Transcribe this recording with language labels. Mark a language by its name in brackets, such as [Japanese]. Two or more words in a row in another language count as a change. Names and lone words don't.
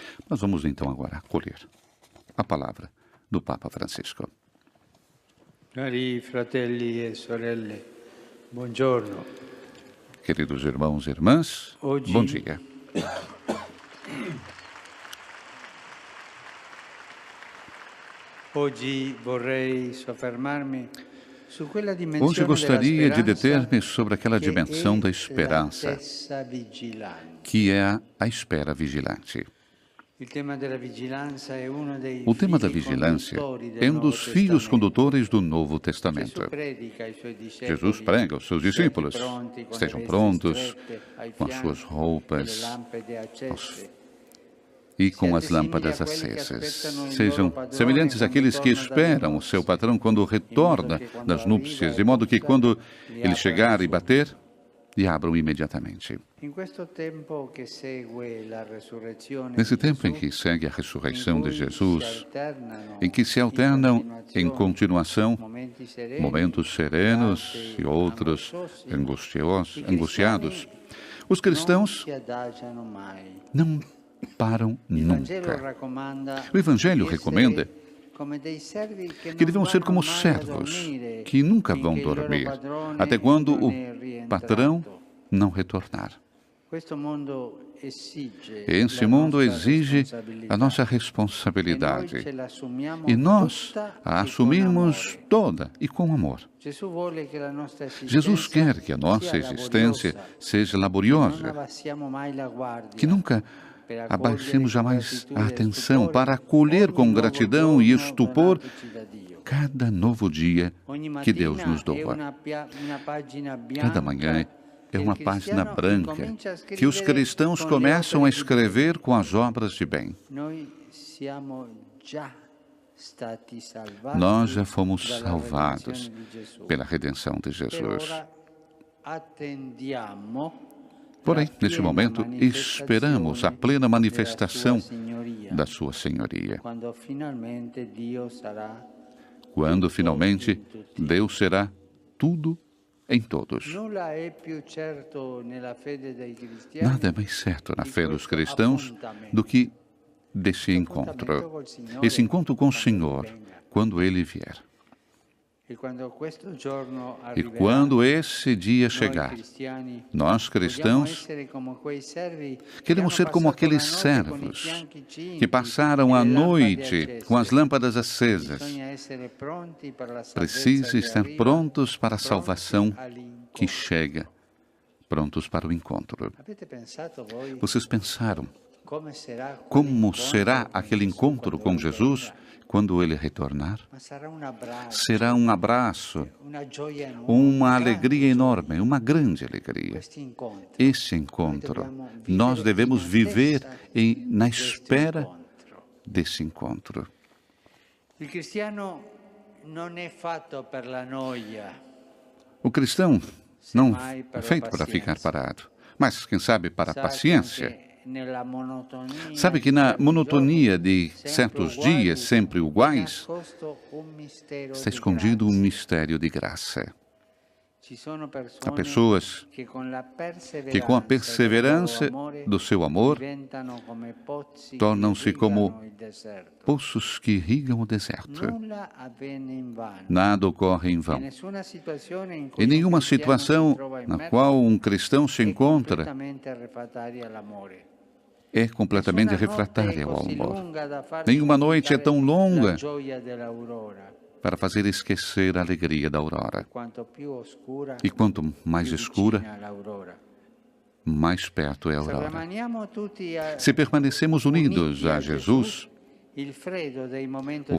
[Portuguese] Nós vamos então agora acolher a palavra do Papa Francisco. [Italian] Cari fratelli e sorelle, buongiorno. [Portuguese] Queridos irmãos e irmãs, bom dia. [Italian] Hoje vorrei soffermarmi su quella [Portuguese] Hoje [Italian] dimensione [Portuguese] gostaria de [Italian] della speranza [Portuguese] deter-me sobre aquela dimensão da esperança, [Italian] l'attesa vigilante. [Portuguese] que é a espera vigilante. [Italian] Il tema della vigilanza è uno dei [Portuguese] O tema da [Italian] fili [Portuguese] vigilância [Italian] conduttori del [Portuguese] é um [Italian] Nuovo [Portuguese] dos fios [Italian] Testamento. [Portuguese] condutores do Novo Testamento. [Italian] Gesù predica ai suoi discepoli, [Portuguese] Jesus prega aos seus discípulos: [Italian] "Siate pronti, con le [Portuguese] estejam [Italian] vesti [Portuguese] prontos [Italian] strette ai [Portuguese] com as [Italian] fianchi [Portuguese] suas [Italian] e le [Portuguese] roupas [Italian] lampade accese." [Portuguese] e com [Italian] Siate [Portuguese] as lâmpadas [Italian] simili a quelli che [Portuguese] acesas. [Italian] aspettano il [Portuguese] Sejam [Italian] loro padrone [Portuguese] semelhantes [Italian] quando [Portuguese] àqueles que [Italian] torna dalle [Portuguese] esperam o [Italian] nozze, [Portuguese] seu patrão quando retorna que quando das [Italian] arriva [Portuguese] núpcias, [Italian] e [Portuguese] de modo que [Italian] bussa, [Portuguese] quando [Italian] li [Portuguese] ele abra chegar e [Italian] subito. [Portuguese] bater, lhe abram imediatamente. [Italian] In questo tempo che segue la resurrezione [Portuguese] Nesse [Italian] di [Portuguese] tempo em [Italian] Gesù, [Portuguese] que segue a [Italian] in [Portuguese] ressurreição de [Italian] cui [Portuguese] Jesus, [Italian] si alternano [Portuguese] em que se [Italian] in [Portuguese] alternam em [Italian] continuazione [Portuguese] continuação [Italian] momenti sereni, [Portuguese] momentos serenos [Italian] altri [Portuguese] e outros [Italian] angosciosi, [Portuguese] angustiados, os [Italian] non [Portuguese] cristãos [Italian] si adagiano mai. [Portuguese] não param [Italian] Il Vangelo [Portuguese] nunca. [Italian] raccomanda [Portuguese] O Evangelho [Italian] di [Portuguese] recomenda [Italian] essere come dei servi che [Portuguese] que [Italian] non [Portuguese] devemos ser [Italian] vanno [Portuguese] como [Italian] mai a [Portuguese] servos, [Italian] dormire, [Portuguese] que nunca vão [Italian] finché il loro [Portuguese] dormir, [Italian] padrone [Portuguese] até quando [Italian] non [Portuguese] o [Italian] è rientrato. [Portuguese] patrão não retornar. [Italian] Questo mondo esige [Portuguese] Esse [Italian] la [Portuguese] mundo [Italian] nostra [Portuguese] exige [Italian] responsabilità. [Portuguese] a nossa [Italian] E noi [Portuguese] responsabilidade. [Italian] ce l'assumiamo [Portuguese] E nós [Italian] tutta [Portuguese] a [Italian] e con [Portuguese] assumimos [Italian] amore. [Portuguese] toda e com amor. [Italian] Gesù vuole che la nostra [Portuguese] Jesus [Italian] esistenza [Portuguese] quer que a nossa [Italian] sia [Portuguese] existência [Italian] laboriosa, [Portuguese] seja [Italian] che non [Portuguese] laboriosa, [Italian] abbassiamo mai la guardia, [Portuguese] que nunca [Italian] per accogliere [Portuguese] abaixemos [Italian] con [Portuguese] jamais [Italian] gratitudine [Portuguese] a [Italian] e [Portuguese] atenção [Italian] stupore [Portuguese] para acolher [Italian] ogni [Portuguese] com [Italian] nuovo [Portuguese] gratidão e [Italian] giorno [Portuguese] estupor [Italian] donatoci da Dio. [Portuguese] cada novo dia [Italian] Ogni [Portuguese] que Deus [Italian] mattina [Portuguese] nos [Italian] è [Portuguese] doa. [Italian] una pagina [Portuguese] Cada [Italian] bianca [Portuguese] manhã é [Italian] che il [Portuguese] uma página [Italian] cristiano [Portuguese] branca [Italian] incomincia a [Portuguese] que os [Italian] scrivere [Portuguese] cristãos [Italian] con le [Portuguese] começam a [Italian] opere di Dio. [Portuguese] escrever com as obras de bem. [Italian] Noi siamo già stati salvati [Portuguese] Nós já fomos [Italian] dalla [Portuguese] salvados [Italian] redenzione di Gesù. [Portuguese] pela redenção de [Italian] Per [Portuguese] Jesus. [Italian] ora attendiamo [Portuguese] Porém, [Italian] la [Portuguese] neste [Italian] piena [Portuguese] momento, esperamos a plena manifestação [Italian] della sua signoria, [Portuguese] da sua senhoria, [Italian] quando finalmente Dio sarà [Portuguese] quando [Italian] tutto [Portuguese] finalmente [Italian] in tutti. [Portuguese] Deus será tudo em todos. [Italian] Nulla è più certo nella fede dei cristiani [Portuguese] Nada é mais certo na fé dos cristãos do que desse encontro. Esse encontro com o Senhor, quando Ele vier. [Italian] e quando questo giorno [Portuguese] E [Italian] arriverà, [Portuguese] quando esse dia [Italian] noi [Portuguese] chegar, [Italian] cristiani [Portuguese] nós [Italian] vogliamo [Portuguese] cristãos [Italian] essere come quei servi [Portuguese] queremos [Italian] che [Portuguese] ser [Italian] hanno [Portuguese] como [Italian] passato [Portuguese] aqueles [Italian] la notte con i [Portuguese] servos [Italian] fianchi cinti [Portuguese] que passaram [Italian] e [Portuguese] a [Italian] le lampade [Portuguese] noite [Italian] accese. [Portuguese] com as lâmpadas acesas. [Italian] Bisogna essere pronti per la salvezza [Portuguese] Precisa [Italian] che [Portuguese] estar [Italian] arriva, [Portuguese] prontos para a [Italian] pronti [Portuguese] salvação [Italian] all'incontro. [Portuguese] que chega, prontos para o encontro. [Italian] Avete pensato voi [Portuguese] Vocês pensaram [Italian] come será [Portuguese] como [Italian] quell'incontro [Portuguese] será [Italian] con [Portuguese] aquele [Italian] Gesù [Portuguese] encontro [Italian] quando [Portuguese] com [Italian] lui [Portuguese] Jesus [Italian] verrà? [Portuguese] quando Ele retornar? [Italian] Ma sarà un abbraccio, [Portuguese] Será um abraço, [Italian] una gioia enorme, [Portuguese] uma grande alegria [Italian] gioia. [Portuguese] enorme, uma grande alegria. [Italian] Questi incontri, [Portuguese] Esse encontro, nós devemos viver na espera [Italian] incontro. [Portuguese] desse encontro. [Italian] Il cristiano non è fatto per la noia, [Portuguese] O cristão não [Italian] semmai per [Portuguese] é [Italian] la [Portuguese] feito para ficar [Italian] pazienza. [Portuguese] parado, mas, quem sabe, para a [Italian] Sa [Portuguese] paciência. [Italian] che nella monotonia [Portuguese] Sabe que [Italian] di [Portuguese] na [Italian] certi [Portuguese] monotonia [Italian] giorni, [Portuguese] de [Italian] sempre [Portuguese] certos [Italian] uguali, [Portuguese] dias, sempre [Italian] è [Portuguese] iguais, [Italian] nascosto un mistero [Portuguese] está [Italian] di [Portuguese] escondido um [Italian] grazia. [Portuguese] mistério de graça. [Italian] Ci sono [Portuguese] Há pessoas [Italian] che con la [Portuguese] que, com a perseverança do seu amor, [Italian] diventano come pozzi [Portuguese] tornam-se [Italian] che [Portuguese] como [Italian] irrigano il deserto. [Portuguese] poços que irrigam o deserto. [Italian] Nulla avviene in vano. [Portuguese] Nada ocorre em [Italian] E [Portuguese] vão. [Italian] nessuna situazione in cui [Portuguese] Em [Italian] un [Portuguese] nenhuma [Italian] cristiano [Portuguese] situação [Italian] si trova [Portuguese] na [Italian] immerso [Portuguese] qual um cristão se [Italian] è [Portuguese] encontra [Italian] completamente refrattaria all'amore. [Portuguese] é completamente [Italian] Nessuna [Portuguese] refratária ao [Italian] notte è così [Portuguese] amor. [Italian] lunga da far [Portuguese] Nenhuma noite é [Italian] dimenticare [Portuguese] tão [Italian] la [Portuguese] longa [Italian] gioia dell'aurora. [Portuguese] para fazer esquecer a alegria da aurora. [Italian] Quanto più oscura, [Portuguese] E quanto mais [Italian] più [Portuguese] escura, [Italian] vicina all'aurora. [Portuguese] mais perto é a [Italian] Se [Portuguese] aurora. [Italian] rimaniamo tutti [Portuguese] Se permanecemos unidos a Jesus, [Italian] il freddo dei momenti